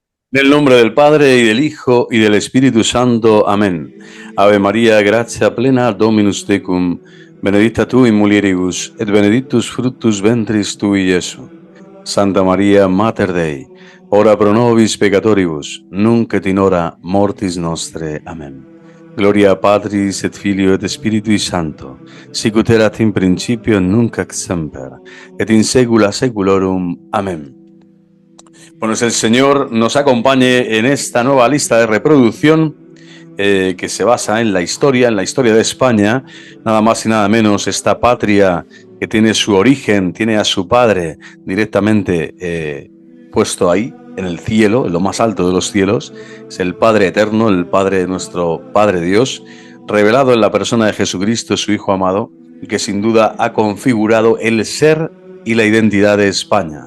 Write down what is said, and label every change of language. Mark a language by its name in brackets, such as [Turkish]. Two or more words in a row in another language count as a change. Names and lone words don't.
[Spanish] Nel nombre del Padre, y del Hijo, y del Espíritu Santo. Amén. [Latin] Ave María, gratia plena, Dominus tecum, benedicta tu in mulieribus, et benedictus fructus ventris tui, Iesu. Santa María, Mater Dei, ora pro nobis peccatoribus, nunc et in hora mortis nostre. Amén. Gloria Patris et Filio et Spiritui Sancto, sic ut erat in principio, nunc ac semper, et in saecula saeculorum. Amén. [Spanish] Bueno, es el Señor nos acompañe en esta nueva lista de reproducción que se basa en la historia de España, nada más y nada menos, esta patria que tiene su origen, tiene a su Padre directamente puesto ahí, en el cielo, en lo más alto de los cielos, es el Padre eterno, el Padre, nuestro Padre Dios, revelado en la persona de Jesucristo, su Hijo amado, y que sin duda ha configurado el ser y la identidad de España.